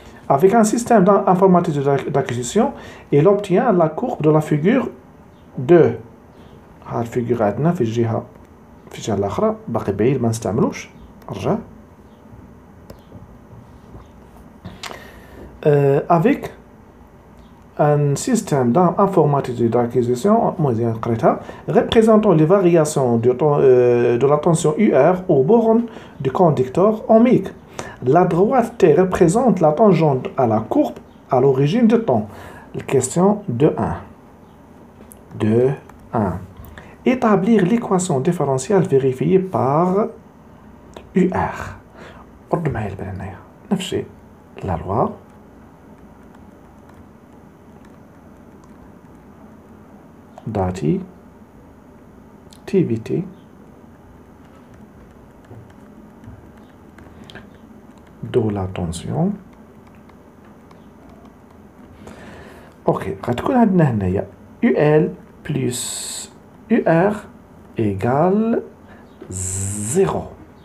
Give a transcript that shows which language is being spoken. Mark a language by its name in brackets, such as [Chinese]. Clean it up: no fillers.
[French] Avec un système informatique d'acquisition, il obtient la courbe de la figure 2. [Arabic] هاد الفيجور عندنا في الجهة الأخرى باقي بعيد ما نستعملوش. رجع. [French] Avec un système informatique d'acquisition représentant les variations de la tension UR au borne du conducteur ohmique. La droite T représente la tangente à la courbe à l'origine du temps. Question 2.1. 2.1. Établir l'équation différentielle vérifiée par UR. [Arabic] رد معايا البال هنايا نفس الشيء [French] لا لوا داتي تي بي تي دو لا طونسيون [Arabic] اوكي غتكون عندنا هنايا يو ال بلس يو ار ايغال زيرو.